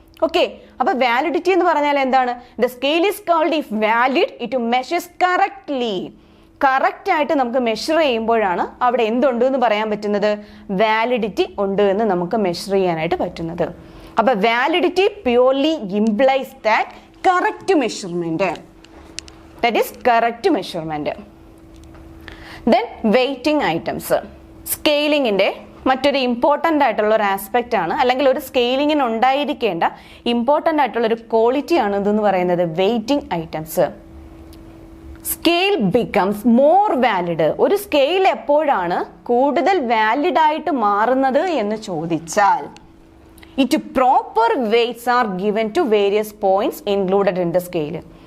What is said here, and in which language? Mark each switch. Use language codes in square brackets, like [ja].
[en] okay, [ml] അപ്പൊ validity എന്ന് പറഞ്ഞാൽ എന്താണ്? [en] The scale is called if valid it measures correctly. [ml] Correct ആയിട്ട് നമുക്ക് മെഷർ ചെയ്യുമ്പോഴാണ് അവിടെ എന്തുണ്ട് എന്ന് പറയാൻ പറ്റുന്നത്? വാലിഡിറ്റി ഉണ്ട് എന്ന് നമുക്ക് മെഷർ ചെയ്യാനായിട്ട് പറ്റുന്നത്. അപ്പൊ [en] Validity purely implies that correct measurement. That is correct measurement. Then weighting items. [ml] സ്കെയിലിങ്ങിന്റെ മറ്റൊരു ഇമ്പോർട്ടൻ്റ് ആയിട്ടുള്ള ഒരു ആസ്പെക്റ്റ് ആണ്, അല്ലെങ്കിൽ ഒരു സ്കെയിലിങ്ങിന് ഉണ്ടായിരിക്കേണ്ട ഇമ്പോർട്ടൻ്റ് ആയിട്ടുള്ള ഒരു ക്വാളിറ്റി ആണ് ഇതെന്ന് പറയുന്നത് waiting items. [en] Scale becomes more valid. [ml] ഒരു സ്കെയിൽ എപ്പോഴാണ് കൂടുതൽ വാലിഡ് ആയിട്ട് മാറുന്നത് എന്ന് ചോദിച്ചാൽ, [en] It proper weights are given to various points included in the scale.